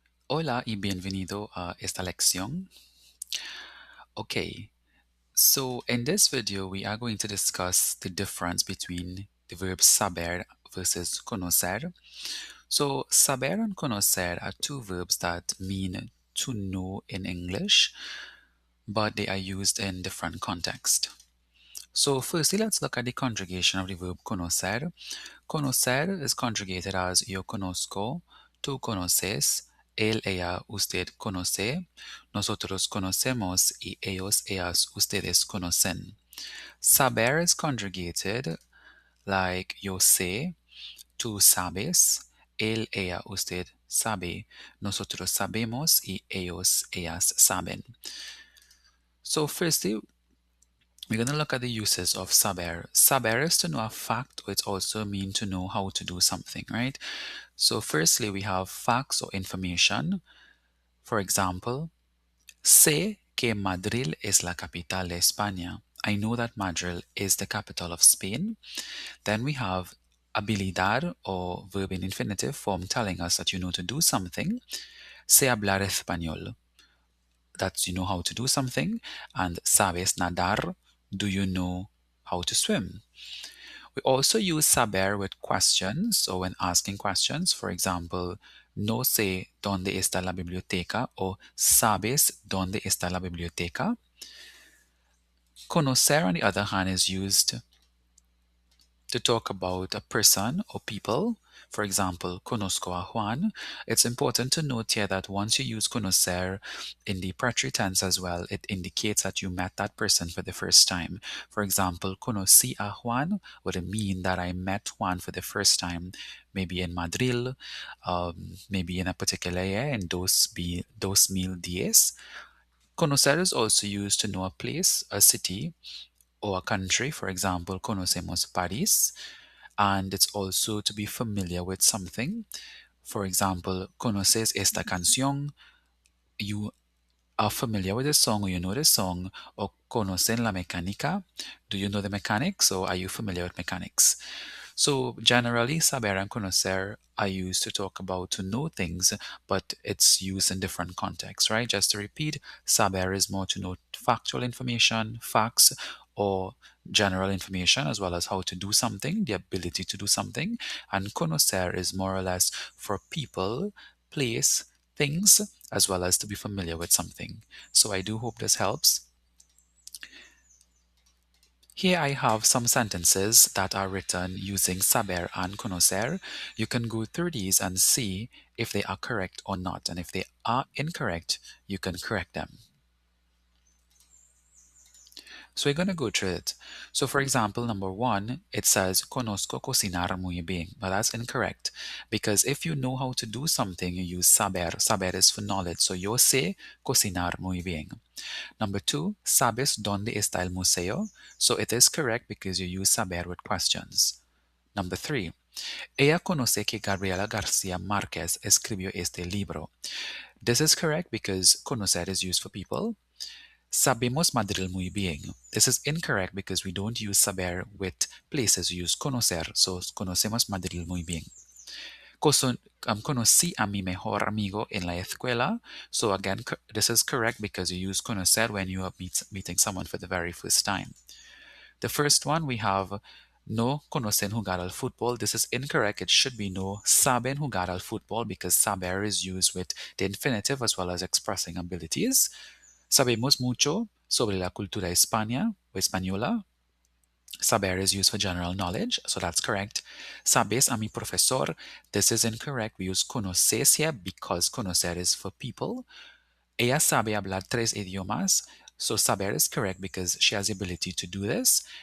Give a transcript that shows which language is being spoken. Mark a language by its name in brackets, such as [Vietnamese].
[Spanish] Hola y bienvenido a esta lección. [English] Okay, so in this video we are going to discuss the difference between the verb saber versus conocer. So saber and conocer are two verbs that mean to know in English, but they are used in different contexts. So firstly, let's look at the conjugation of the verb conocer. Conocer is conjugated as [Spanish] yo conozco, tú conoces, él, ella, usted conoce, nosotros conocemos y ellos, ellas, ustedes conocen. [English] Saber is conjugated like [Spanish] yo sé, tú sabes, él, ella, usted sabe, nosotros sabemos y ellos, ellas saben. [English] So firstly, we're going to look at the uses of saber. Saber is to know a fact, or it also means to know how to do something, right? So firstly, we have facts or information. For example, [Spanish] sé que Madrid es la capital de España. [English] I know that Madrid is the capital of Spain. Then we have habilidad or verb in infinitive form telling us that you know to do something. [Spanish] Sé hablar español. [English] That's you know how to do something. And [Spanish] sabes nadar. [English] Do you know how to swim? We also use saber with questions or when asking questions. For example, [Spanish] no sé dónde está la biblioteca o sabes dónde está la biblioteca. [English] Conocer, on the other hand, is used to talk about a person or people. For example, [Spanish] conozco a Juan. [English] It's important to note here that once you use conocer in the preterite tense as well, it indicates that you met that person for the first time. For example, [Spanish] conocí a Juan [English] would mean that I met Juan for the first time, maybe in Madrid, maybe in a particular year, in [Spanish] dos mil diez. [English] Conocer is also used to know a place, a city, or a country. For example, [Spanish] conocemos Paris. [English] And it's also to be familiar with something. For example, [Spanish] conoces esta canción. [English] You are familiar with the song or you know the song, or [Spanish] conocen la mecánica. [English] Do you know the mechanics or are you familiar with mechanics? So generally, saber and conocer are used to talk about to know things, but it's used in different contexts, right? Just to repeat, saber is more to know factual information, facts, or general information, as well as how to do something, the ability to do something. And conocer is more or less for people, place, things, as well as to be familiar with something. So I do hope this helps. Here I have some sentences that are written using saber and conocer. You can go through these and see if they are correct or not. And if they are incorrect, you can correct them. So we're going to go through it. So for example, number one, it says, [Spanish] conozco cocinar muy bien. [English] But that's incorrect. Because if you know how to do something, you use saber. Saber is for knowledge. [Spanish] So yo sé cocinar muy bien. [English] Number two, [Spanish] ¿sabes dónde está el museo? [English] So it is correct because you use saber with questions. Number three, [Spanish] ella conoce que Gabriela García Márquez escribió este libro. [English] This is correct because conocer is used for people. [Spanish] Sabemos Madrid muy bien. [English] This is incorrect because we don't use saber with places. We use conocer. [Spanish] So conocemos Madrid muy bien. Conocí a mi mejor amigo en la escuela. [English] So again, this is correct because you use conocer when you are meeting someone for the very first time. The first one we have [Spanish] no conocen jugar al fútbol. [English] This is incorrect. It should be [Spanish] no saben jugar al fútbol [English] because saber is used with the infinitive as well as expressing abilities. [Spanish] Sabemos mucho sobre la cultura España o española. [English] Saber is used for general knowledge, so that's correct. [Spanish] Sabes a mi profesor. [English] This is incorrect. We use conoces here because conocer is for people. [Spanish] Ella sabe hablar 3 idiomas. [English] So saber is correct because she has the ability to do this.